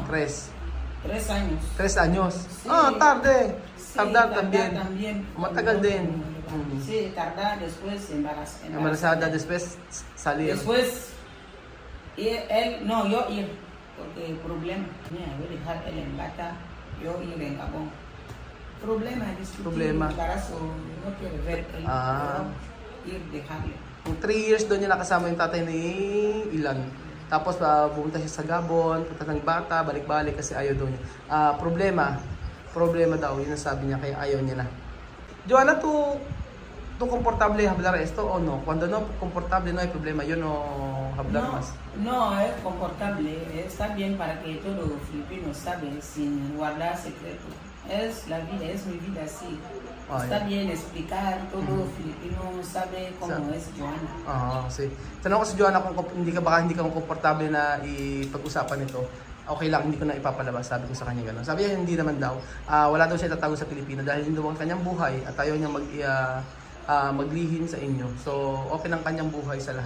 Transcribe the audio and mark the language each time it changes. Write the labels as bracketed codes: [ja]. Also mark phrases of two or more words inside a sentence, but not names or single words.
[es] 3. 3 años. 3 años. Sí. Ah, tarde. Sí, Tardar también. [tl] Matagal din. [es] Sí, tardar, después Embarazada, después salir. Después, él, no, yo ir, porque problema, mira, voy a dejar él en Bata, yo ir en Gabón. Problema, discutir, Problema. embarazo, no quiero ver él, yo ir, dejarle. [tl] 3 years doon niya nakasama yung tatay ni Ilan. Tapos pumunta siya sa Gabon, punta ng bata, balik-balik kasi ayaw doon niya. Problema daw, yun ang sabi niya, kaya ayaw niya na. Joanna, [es] tú confortable hablar esto o no? Cuando no confortable no hay problema, yo no hablar No, más. no, es confortable, está bien para que todo filipino sabe sin guardar secreto. Es la vida, es mi vida así. Ah, Está yeah. bien explicar, todo filipino sabe cómo es Joanna. [tl] Kasi tanong ko si Joanna kung hindi ka komportable na ipag-usapan ito. Okay lang, hindi ko na ipapalabas. Sabi ko sa kanya gano'n. Sabi niya, hindi naman daw. Wala daw siya tatago sa Pilipino dahil hindi daw ang kanyang buhay at ayaw niya maglihim sa inyo. So, okay ng kanyang buhay sa lahat.